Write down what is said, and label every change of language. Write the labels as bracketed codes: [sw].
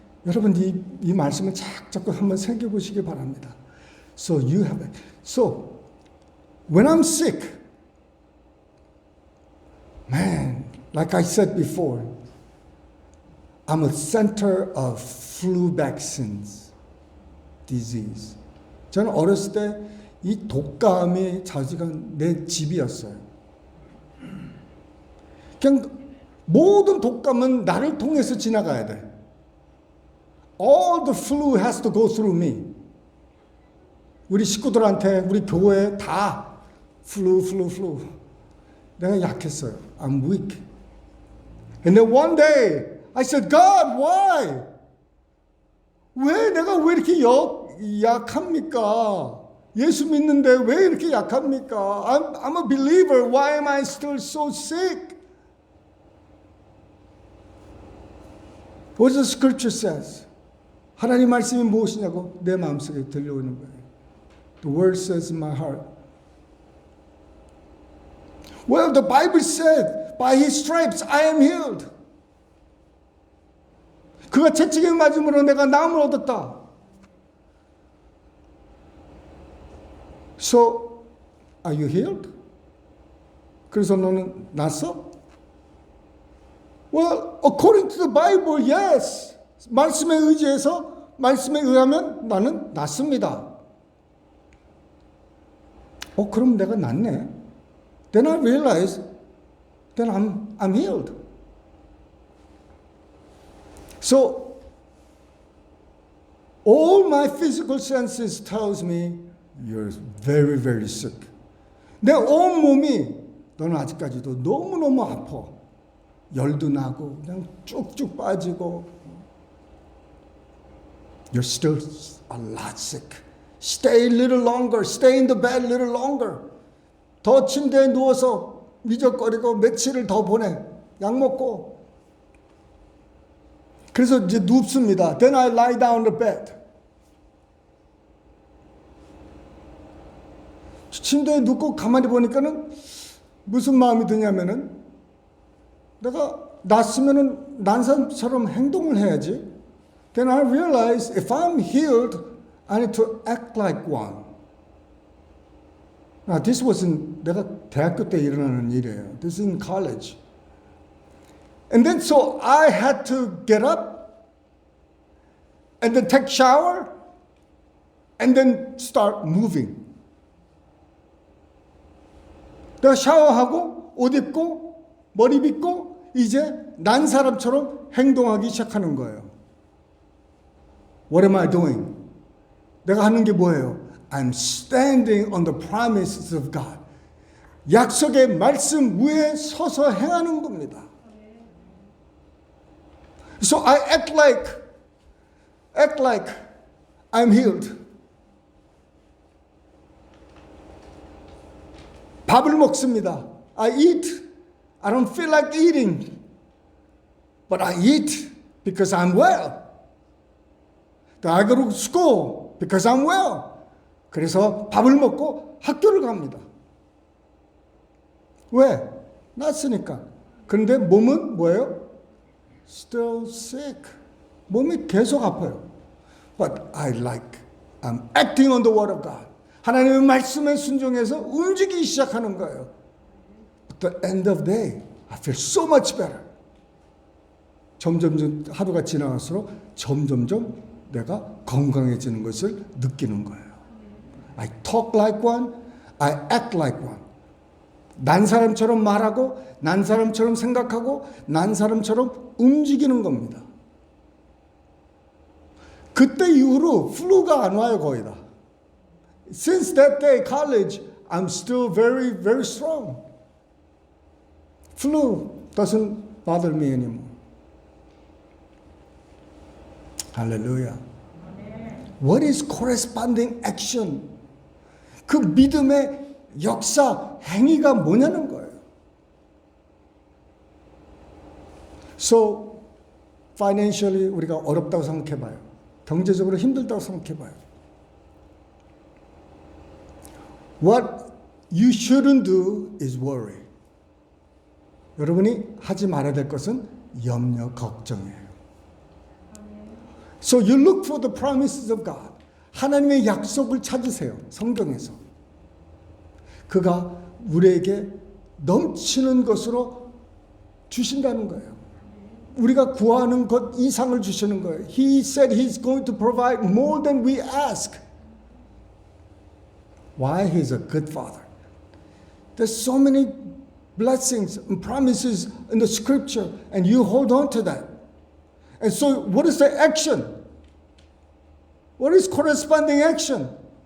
[ko] 여러분 이 말씀을 자꾸 한번 새겨보시기 바랍니다. [en] So when I'm sick, man, like I said before, I'm a center of flu vaccines disease. [ko] 저는 어렸을 때 이 독감이 자지간 내 집이었어요. 그냥 모든 독감은 나를 통해서 지나가야 돼. [en] All the flu has to go through me. [ko] 우리 식구들한테 우리 교회에 다 flu. 내가 약했어요. [en] I'm weak. And then one day I said, God, why? [ko] 내가 왜 이렇게 약합니까? 예수 믿는데 왜 이렇게 약합니까? [en] I'm a believer. Why am I still so sick? What the scripture says? [ko] 하나님 말씀이 무엇이냐고 내 마음속에 들려오는 거예요. [en] The word says in my heart. Well, the Bible said, by his stripes I am healed. [ko] 그가 채찍에 맞음으로 내가 나음을 얻었다. [en] So, are you healed? [ko] 그래서 너는 낫어? [en] Well, according to the Bible, yes. [ko] 말씀에 의하면 나는 낫습니다. 그럼 내가 낫네. [en] Then I realize, then I'm healed. So, all my physical senses tells me, you're very, very sick. [ko] 내 온 몸이 너는 아직까지도 너무너무 아파. 열도 나고 그냥 쭉쭉 빠지고. [en] You're still a lot sick. Stay a little longer. Stay in the bed a little longer. [ko] 더 침대에 누워서 미적거리고 며칠을 더 보내. 약 먹고. 그래서 이제 눕습니다. [en] Then I lie down the bed. [ko] 침대에 눕고 가만히 보니까는 무슨 마음이 드냐면은 내가 낫으면은 난 사람처럼 행동을 해야지. [en] Then I realized if I'm healed, I need to act like one. Now this wasn't [ko] 내가 대학교 때 일어나는 일이에요. [en] This is in college. And then so I had to get up and then take shower and then start moving. [ko] 내가 샤워하고 옷 입고 머리 빗고 이제 난 사람처럼 행동하기 시작하는 거예요. [en] What am I doing? [ko] 내가 하는 게 뭐예요? [en] I'm standing on the promises of God. [ko] 약속의 말씀 위에 서서 행하는 겁니다. [en] So I act like I'm healed. [ko] 밥을 먹습니다. [en] I eat. I don't feel like eating. But I eat because I'm well. I go to school because I'm well. [ko] 그래서 밥을 먹고 학교를 갑니다. 왜? 낫으니까. 그런데 몸은 뭐예요? [en] Still sick. [ko] 몸이 계속 아파요. [en] But I'm acting on the word of God. [ko] 하나님의 말씀에 순종해서 움직이기 시작하는 거예요. [en] At the end of the day, I feel so much better. [ko] 점점 하루가 지나갈수록 점점점 내가 건강해지는 것을 느끼는 거예요. [en] I talk like one, I act like one. [ko] 난 사람처럼 말하고, 난 사람처럼 생각하고, 난 사람처럼 움직이는 겁니다. 그때 이후로 플루가 안 와요, 거의 다. [en] Since that day, college, I'm still very, very strong. Flu doesn't bother me anymore. Hallelujah. What is corresponding action? [ko] 그 믿음의 역사, 행위가 뭐냐는 거예요. [en] So, financially [ko] 우리가 어렵다고 생각해봐요. 경제적으로 힘들다고 생각해봐요. [en] What you shouldn't do is worry. [ko] 여러분이 하지 말아야 될 것은 염려, 걱정이에요. [en] So you look for the promises of God. [ko] 하나님의 약속을 찾으세요. 성경에서. 그가 우리에게 넘치는 것으로 주신다는 거예요. 우리가 구하는 것 이상을 주시는 거예요. [en] He said He's going to provide more than we ask. Why? He's a good Father. There's so many blessings and promises in the scripture, and you hold on to that. And so, what is the action? What is corresponding action?